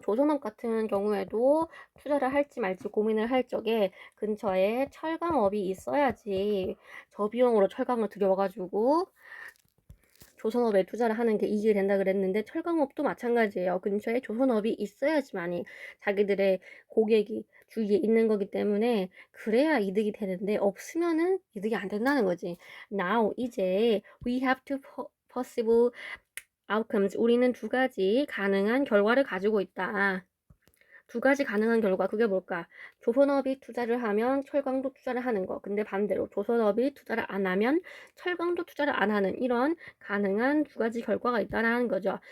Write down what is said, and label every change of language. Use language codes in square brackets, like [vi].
[ko] 조선업 같은 경우에도 투자를 할지 말지 고민을 할 적에 근처에 철강업이 있어야지 저비용으로 철강을 들여와가지고 조선업에 투자를 하는 게 이익이 된다 그랬는데 철강업도 마찬가지예요. 근처에 조선업이 있어야지만이 자기들의 고객이 주위에 있는 거기 때문에 그래야 이득이 되는데 없으면은 이득이 안 된다는 거지. [en] Now [ko] 이제 [en] we have two possible outcomes. [ko] 우리는 두 가지 가능한 결과를 가지고 있다. 두 가지 가능한 결과 그게 뭘까? 조선업이 투자를 하면 철강도 투자를 하는 거. 근데 반대로 조선업이 투자를 안 하면 철강도 투자를 안 하는 이런 가능한 두 가지 결과가 있다라는 거죠.